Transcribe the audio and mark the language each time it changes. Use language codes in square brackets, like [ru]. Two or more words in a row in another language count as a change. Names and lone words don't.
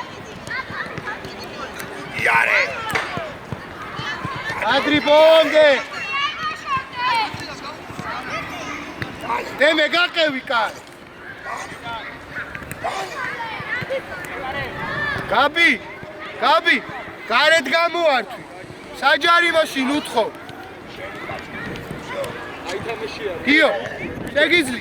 [ka] იარე. Adri Bonde. Deme გაყევი კარ. Gabi, გარეთ გამოართვი. საჯარიმოში ნუთხო. გიო, შეგიძლია.